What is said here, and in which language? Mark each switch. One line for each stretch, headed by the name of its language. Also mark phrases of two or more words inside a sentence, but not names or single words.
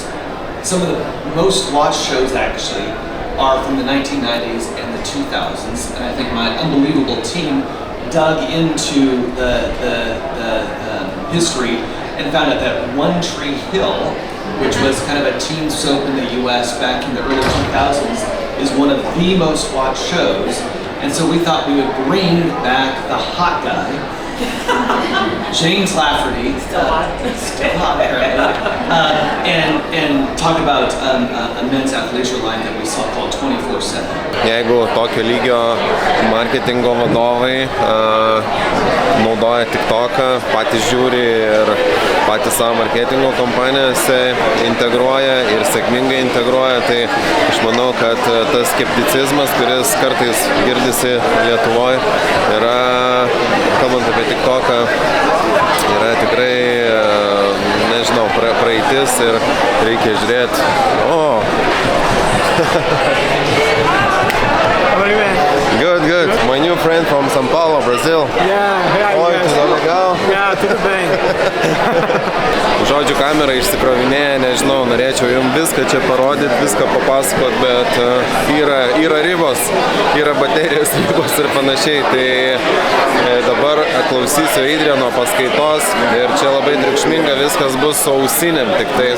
English: Some of the most watched shows actually are from the 1990s and the 2000s, and I think my unbelievable team dug into the history and found out that One Tree Hill, which was kind of a teen soap in the US back in the early 2000s, is one of the most watched shows. And so we thought we would bring back the hot guy, James Lafferty, still hot apparently, and talk about a men's athleisure line that we saw called 24/7.
Lithuanian: Jeigu tokio lygio marketingo vadovai naudoja TikToką, patys žiūri ir patys savo marketingo kompanijose integruoja ir sėkmingai integruoja, tai aš manau, kad tas skepticizmas, kuris kartais girdisi Lietuvoje, yra, kalbant apie TikToką, yra tikrai, nežinau, praeitis ir reikia žiūrėti.
English: Good. My new friend from São Paulo, Brazil.
Portuguese: Oi, tudo legal? Tudo bem.
Lithuanian: Žodžiu, kamera išsikrovinėja, nežinau, norėčiau jums viską čia parodyti, viską papasakot, bet yra ribos, yra baterijos ribos ir panašiai. Tai dabar klausysiu Adriano paskaitos ir čia labai triukšminga, viskas bus su ausinėm tiktais.